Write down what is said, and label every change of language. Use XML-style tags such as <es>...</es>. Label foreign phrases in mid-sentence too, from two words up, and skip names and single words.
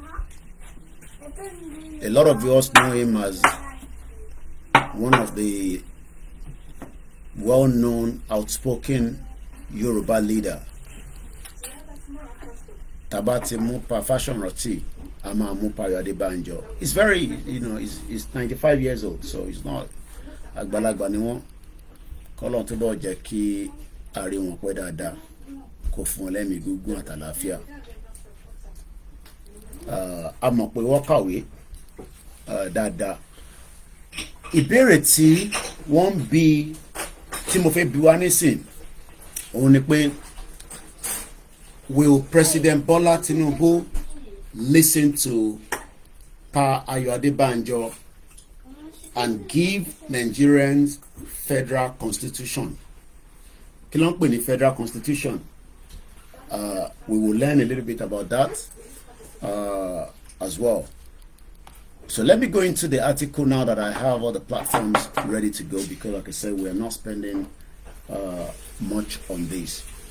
<en>A lot of us know him as one of the well-known, outspoken Yoruba leader. Tabati Mupa Fashion Roti. ADEBANJO. He's very, he's 95 years old, so he's not</en> <yo>àgbàlagbà ni wọ́n. Kọ́lọ́run tó bọ̀ jẹ́ kí a rí wọn pẹ́ dáadáa, kó fún wọn lẹ́mìí gígùn àtàlàáfíà. A mọ̀ pé wọ́n kàwé dáadáa. Ìbéèrè tí wọ́n bi, tí mo fẹ́ bi wá nísìn, òun ni pé,</yo> <en>will President BOLA TINUBU listen to Pa Ayo ADEBANJO and give Nigerians federal constitution?</en> <yo>Kí ló ń pè ní</yo> <en>federal constitution? We will learn a little bit about that as well. So let me go into the article now that I have all the platforms ready to go, because like I said, we are not spending much on this.</en>